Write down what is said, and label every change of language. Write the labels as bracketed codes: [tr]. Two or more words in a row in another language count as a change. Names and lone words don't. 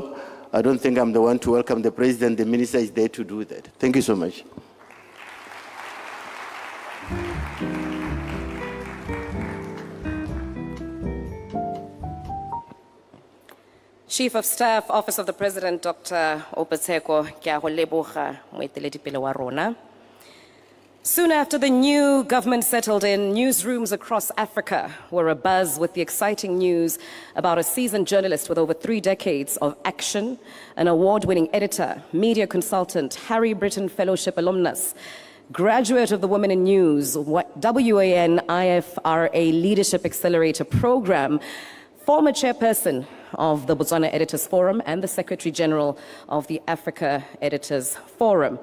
[en] I don't think I'm the one to welcome the President. The Minister is there to do that. Thank you so much. Chief of Staff, Office of the President, Dr. [tn] Oupa Tsheko, ke a go leboga moeteledipele wa rona. [en] Soon after the new government settled in, newsrooms across Africa were abuzz with the exciting news about a seasoned journalist with over 3 decades of action, an award-winning editor, media consultant, Harry Britton Fellowship alumnus, graduate of the Women in News, WAN IFRA Leadership Accelerator Program, former chairperson of the Botswana Editors Forum and the Secretary General of the Africa Editors Forum.